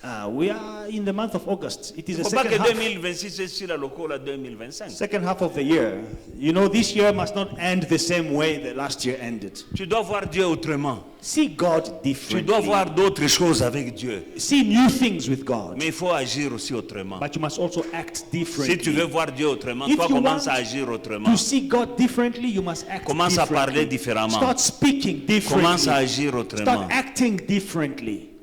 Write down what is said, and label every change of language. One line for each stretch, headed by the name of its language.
English: We are in the month of August. It is
French: Il ne
English: the
French: faut pas
English: second
French: que
English: half.
French: 2026 est sur la locale à 2025.
English: Second half of the year. You know, this year must not end the same way the last year ended.
French: Tu dois voir Dieu autrement.
English: See God
French: Tu dois
English: differently.
French: voir d'autres choses avec Dieu.
English: See new things with God.
French: Mais il faut agir aussi autrement.
English: But you must also act
French: Si tu
English: differently.
French: veux voir Dieu autrement,
English: If
French: toi
English: you
French: commence
English: want
French: à agir autrement.
English: To see God differently, you must act
French: Commence à parler
English: differently.
French: différemment.
English: Start speaking
French: Commence à
English: differently.
French: agir autrement.
English: Start acting differently.